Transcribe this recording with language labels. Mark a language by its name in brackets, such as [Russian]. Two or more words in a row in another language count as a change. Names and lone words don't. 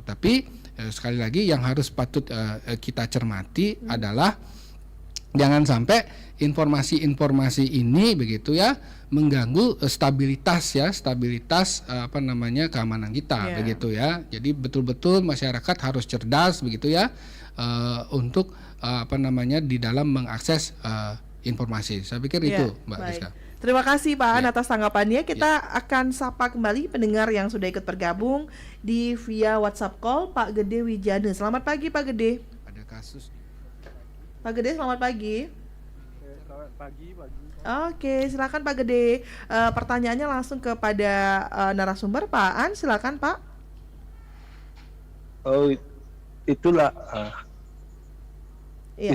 [Indonesian] Tapi sekali lagi yang harus patut kita cermati adalah jangan sampai informasi-informasi ini begitu ya mengganggu stabilitas keamanan kita begitu ya. Jadi betul-betul masyarakat harus cerdas begitu ya, untuk di dalam mengakses informasi. Saya pikir itu Mbak Rizka. Terima kasih Pak An Ya. atas tanggapannya. Kita akan sapa kembali pendengar yang sudah ikut bergabung di via WhatsApp call Pak Gede Wijana. Selamat pagi Pak Gede. Ada kasus. Pak Gede selamat pagi. Selamat pagi. Oke, silakan Pak Gede. Pertanyaannya langsung kepada narasumber Pak An. Silakan Pak. Oh, itulah Iya.